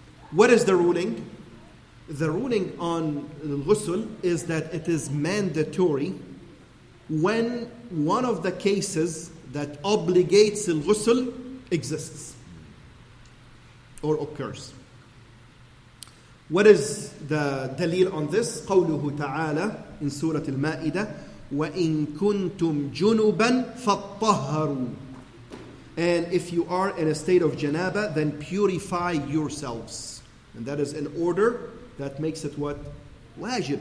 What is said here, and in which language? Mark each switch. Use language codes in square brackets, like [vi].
[en] What is the ruling? The ruling on al-ghusl is that it is mandatory when one of the cases that obligates al-ghusl exists or occurs. What is the dalil on this? [ar] قوله تعالى [en] in Surah Al-Ma'idah [ar] وَإِن كُنْتُمْ جُنُبًا فَاطَّهَّرُوا. [en] And if you are in a state of janaba, then purify yourselves. And that is an order that makes it what? Wajib.